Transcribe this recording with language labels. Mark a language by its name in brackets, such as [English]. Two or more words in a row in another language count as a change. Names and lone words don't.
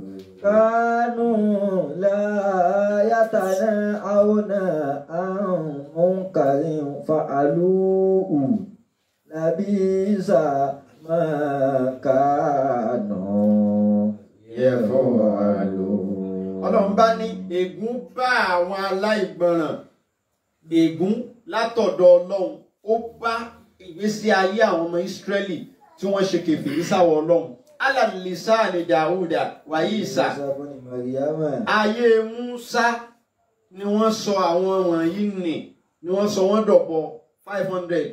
[Arabic] كانوا لا يتناهون عن منكر فعلوه لبئس ما كانوا يفعلون. [Yoruba] Ọlọ́run bá ní ègún bá àwọn aláìgbọràn, ègún látọ̀dọ̀ Ọlọ́run ó bá ìgbésí ayé àwọn ọmọ Ísírẹ́lì tí wọ́n ṣe kèfèrí sáwọ Ọlọ́run. [Arabic] على لسان داود وعيسى. [Yoruba] Ayé Músá ni wọ́n sọ àwọn wọ̀nyí ni wọ́n sọ wọ́n dọ̀pọ̀ 500.